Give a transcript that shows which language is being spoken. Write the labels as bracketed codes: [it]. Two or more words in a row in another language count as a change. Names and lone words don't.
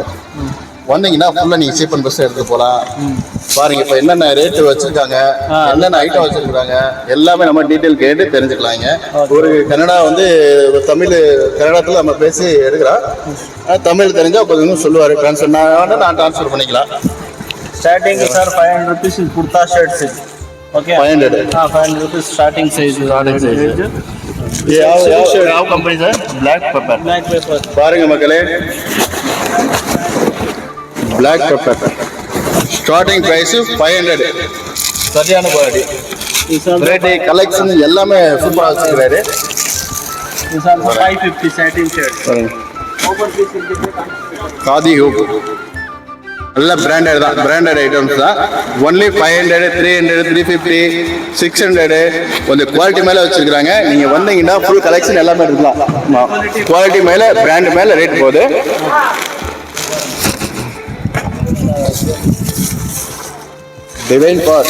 [ta] வந்தீங்கன்னா ஃபுல்லா நீங்க [en] cheap and best [ta] எடுத்து போகலாம். பாருங்க இப்ப என்னென்ன ரேட்டு வச்சிருக்காங்க, என்னென்ன ஐட்டம் வச்சிருக்காங்க எல்லாமே நம்ம டீட்டெயில் கேட்டு தெரிஞ்சுக்கலாங்க. ஒரு கன்னடா வந்து கன்னடத்துல நம்ம பேசி எடுக்கிறோம். தமிழ் தெரிஞ்சா கொஞ்சம் சொல்லுவாரு. நான் ட்ரான்ஸ்ஃபர் பண்ணிக்கலாம். [en] Starting sir 500 rupees in kurta shirts. Okay. 500. 500 rupees starting size. [kn] ಯಾವ ಕಂಪನಿ ಸರ್? ಬ್ಲ್ಯಾಕ್ ಪೆಪ್ಪರ್. [ta] பாருங்க மக்களே, [en] ಬ್ಲ್ಯಾಕ್ ಪೆಪ್ಪರ್ starting price 500. [ta] சரியான குவாலிட்டி. [en] variety collection [ta] எல்லாமே சூப்பரா வச்சிருக்காரு. [en] This also 550 satin shirt. [ta] காதி ஹூக் நல்ல பிராண்டட் தான், [en] branded items [ta] தான். ஒன்லி 500, 300, 350, 600 கொஞ்சம் குவாலிட்டி மேலே வச்சிருக்காங்க. நீங்கள் வந்தீங்கன்னா [en] full collection [ta] எல்லாமே இருக்கலாம். குவாலிட்டி மேலே, பிராண்ட் மேலே ரேட் போகுது. டிவைன் பார்